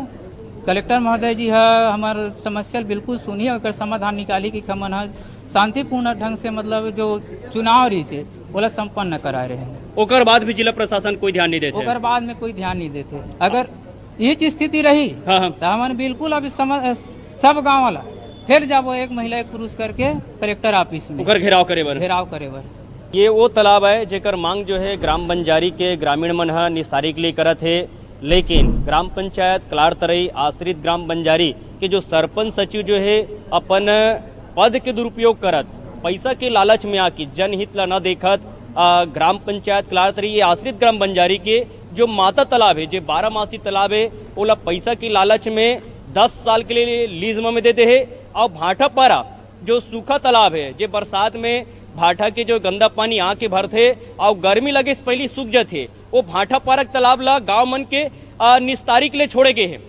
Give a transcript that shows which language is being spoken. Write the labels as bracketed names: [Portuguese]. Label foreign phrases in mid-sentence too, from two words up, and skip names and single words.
[Chhattisgarhi] कलेक्टर महोदय जी हमारे समस्या बिल्कुल सुनिए और समाधान निकाली कि हमन शांतिपूर्ण ढंग से मतलब जो चुनाव रही से बोला संपन्न करा रहे हैं। ओकर बाद भी जिला प्रशासन कोई ध्यान नहीं देते। ओकर बाद में कोई ध्यान नहीं देते। अगर ये स्थिति रही तो हमन बिल्कुल अभी सब गाँव वाला फिर जाबो 1 महिला 1 पुरुष करके कलेक्टर ऑफिस में घेराव करे बर। ये वो तालाब है जेकर मांग जो है ग्राम बंजारी के ग्रामीण मन निस्तारी के लिए करत है, लेकिन ग्राम पंचायत कलारतरई आश्रित ग्राम बंजारी के जो सरपंच सचिव जो है अपन पद के दुरुपयोग करत, पैसा के लालच में आके जनहित ला न देखत, ग्राम पंचायत कलारतरई ये आश्रित ग्राम बंजारी के जो माता तालाब है, जो 12 तालाब है, ओला पैसा के लालच में 10 साल के लिए लीज में देते हैं। और भाटा पारा जो सूखा तालाब है, जो बरसात में भाटा के जो गंदा पानी आके भरते और गर्मी लगे से पहले सूख जाते, वो भाटा पारक तालाब ला गांव मन के निस्तारी के लिए छोड़े गए हैं।